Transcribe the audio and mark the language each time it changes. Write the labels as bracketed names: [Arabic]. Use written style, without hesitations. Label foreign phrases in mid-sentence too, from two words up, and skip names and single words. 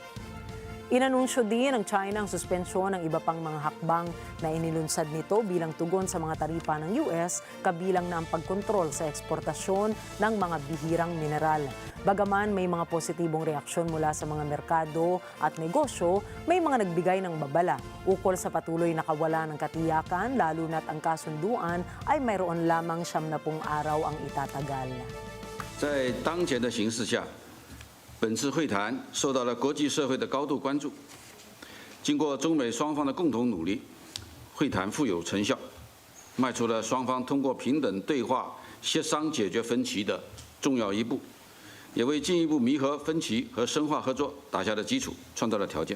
[Filipino] Inanunsyo din ng China ang suspensyon ng iba pang mga hakbang na inilunsad nito bilang tugon sa mga taripa ng US, kabilang na ang pagkontrol sa eksportasyon ng mga bihirang mineral. Bagaman may mga positibong reaksyon mula sa mga merkado at negosyo, may mga nagbigay ng babala ukol sa patuloy na kawalan ng katiyakan, lalo na't ang kasunduan ay mayroon lamang 70 araw ang itatagal. [Chinese] 在当前的形势下，本次会谈受到了国际社会的高度关注。经过中美双方的共同努力，会谈富有成效，迈出了双方通过平等对话协商解决分歧的重要一步，也为进一步弥合分歧和深化合作打下了基础，创造了条件。